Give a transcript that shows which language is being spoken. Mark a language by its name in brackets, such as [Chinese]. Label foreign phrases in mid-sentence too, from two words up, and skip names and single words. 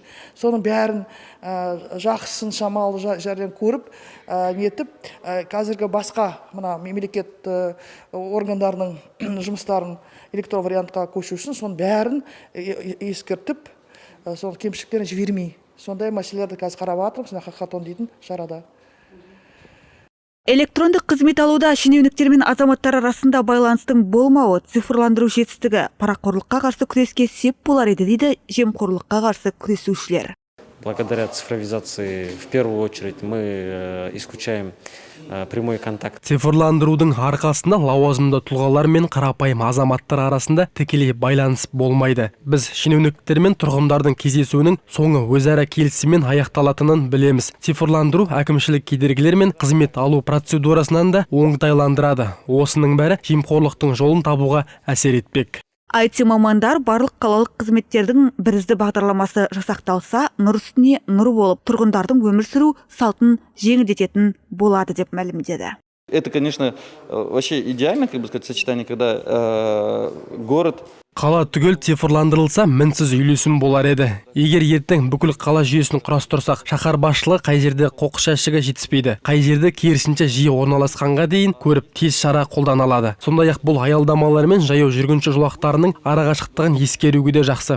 [Kazakh] Соның бәрін жақсысын шамалы жерден көріп, нетіп, қазіргі басқа мына мемлекет органдарының жұмыстарын электронды вариантқа көшу үшін соның бәрін ескертіп, соның кемшіліктерін жібермей. Сондай мәселелерді қазір қарап жатырмыз, хакатон дейтін шарада. Электрондық қызмет алуда шенеуніктер мен азаматтар арасында байланыстың болмауы, цифрландыру жетістігі парақорлыққа қарсы күреске сеп болар еді дейді жемқорлыққа қарсы күресушілер. [Russian] Благодаря цифровизации, в первую очередь, мы исключаем прямой контакт. [Kazakh] Цифрландырудың арқасында лауазымды тұлғалар мен қарапайым азаматтар арасында тікелей байланыс болмайды. Біз шенеуніктер мен тұрғындардың кездесуінің соңы өзара келісіммен аяқталатынын білеміз. Цифрландыру әкімшілік кедергілер мен қызмет алу процедурасынан да оңтайландырады. Осының бәрі жемқорлықтың жолын табуға әсер етпек. IT мамандар барлық қалалық қызметтердің бірізді бағдарламасы жасақталса, нұр үстіне нұр болып, тұрғындардың өмір сүру салтын жеңілдететін болады деп мәлімдеді. [Russian] Это, конечно, вообще идеально, как бы сказать, сочетание, когда город [Kazakh] Қала түгел цифрландырылса, мінсіз үйлесім болар еді. Егер ертең бүкіл қала жүйесін құрастырсақ, шаһар басшылығы қай жерде қоқыс жәшігі жетіспейді, қай жерде керісінше жиі орналасқанға дейін көріп тез шара қолдана алады. Сондай-ақ бұл аялдамалар мен жаяу жүргінші жолақтарының арақашықтығын ескеруге де жақсы.